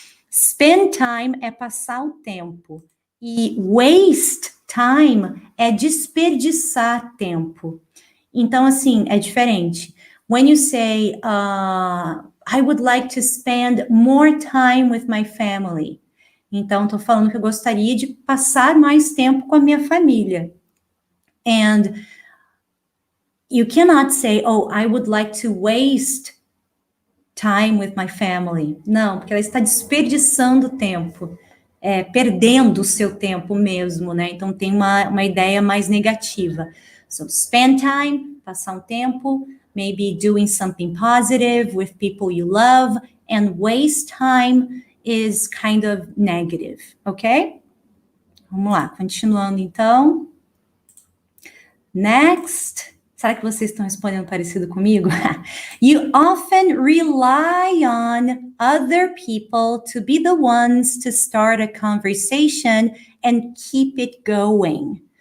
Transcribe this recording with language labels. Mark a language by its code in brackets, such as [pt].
[en] Spend time [pt] é passar o tempo. E [en] waste time [pt] é desperdiçar tempo. Então, assim, é diferente. [en] When you say, I would like to spend more time with my family. [pt] Então, estou falando que eu gostaria de passar mais tempo com a minha família. [en] And you cannot say, oh, I would like to waste time with my family. [pt] Não, porque ela está desperdiçando tempo, perdendo o seu tempo mesmo, né? Então, tem uma ideia mais negativa. [en] So, spend time, [pt] passar um tempo, [en] maybe doing something positive with people you love, and waste time is kind of negative, ok? [pt] Vamos lá, continuando então. [en] Next. [pt] Será que vocês estão respondendo parecido comigo? [en] You often rely on other people to be the ones to start a conversation and keep it going.